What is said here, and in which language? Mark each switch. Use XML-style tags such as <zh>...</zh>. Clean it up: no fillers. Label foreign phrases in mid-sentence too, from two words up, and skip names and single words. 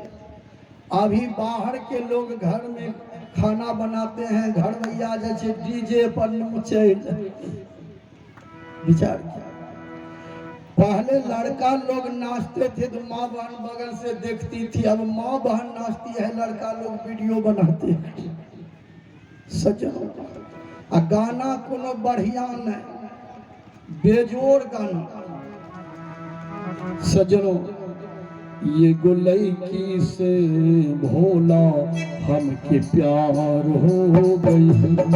<hi>अभी बाहर के लोग घर में खाना बनाते हैं, घर भैया जैसे डीजे पर नाचे। विचार किया, पहले लड़का लोग नाचते थे तो माँ बहन बगल से देखती थी, अब माँ बहन नाचती है, लड़का लोग वीडियो बनाते हैं। सजनो, गाना कोनो बढ़िया नहीं, बेजोर गाना। सजनो, ये गुलैकी से भोला हमके प्यार हो गई।</hi>